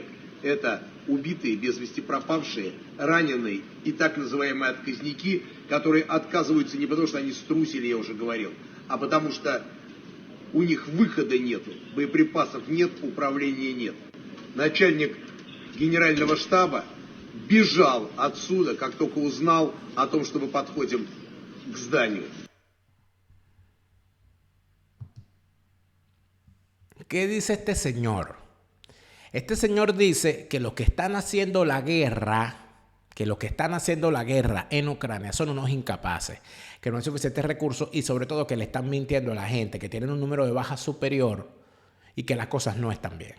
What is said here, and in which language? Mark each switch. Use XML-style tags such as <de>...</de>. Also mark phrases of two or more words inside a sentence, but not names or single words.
<ru>Это убитые, без вести пропавшие, раненые и так называемые отказники, которые отказываются не потому, что они струсили, я уже говорил, а потому что у них выхода нету, боеприпасов нет, управления нет. Начальник генерального штаба бежал отсюда, как только узнал о том, что мы подходим к зданию.</ru> <es>¿Qué dice este señor? Este señor dice que los que están haciendo la guerra, en Ucrania son unos incapaces, que no hay suficientes recursos y sobre todo que le están mintiendo a la gente, que tienen un número de bajas superior y que las cosas no están bien.</es>